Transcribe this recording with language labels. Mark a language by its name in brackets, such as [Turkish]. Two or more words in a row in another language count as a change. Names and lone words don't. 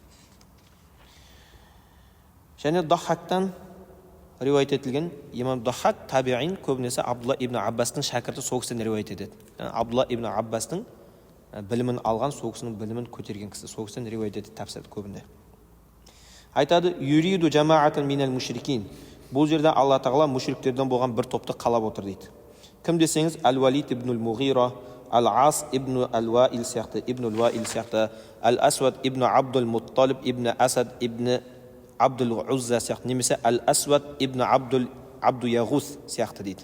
[Kazakh] Және Даххактан риуаят етілген, имам Даххак табиин көбінесе Абдулла ибн Аббастың шәкірті, сол кісіден риуаят етеді. Абдулла ибн Аббастың білімін алған, сол кісінің білімін көтерген кісі, сол кісіден риуаят етеді тәпсірді көбінде. Айтады, [Arabic] يريد جماعة من المشركين. [Kazakh] Бұл жерде Алла Тағала мушриктерден болған бір топты қалап отыр дейді. Кім десеңіз, Ал-Валид ибн Муғира, Ал-Ас ибн Ал-Ваил сияқты, ибн Ал-Ваил сияқты, Ал-Асвад ибн Абдул Мутталиб ибн Асад ибн Абдул Узза сияқты, немесе Ал-Асвад ибн Абду Яғус сияқты дейді.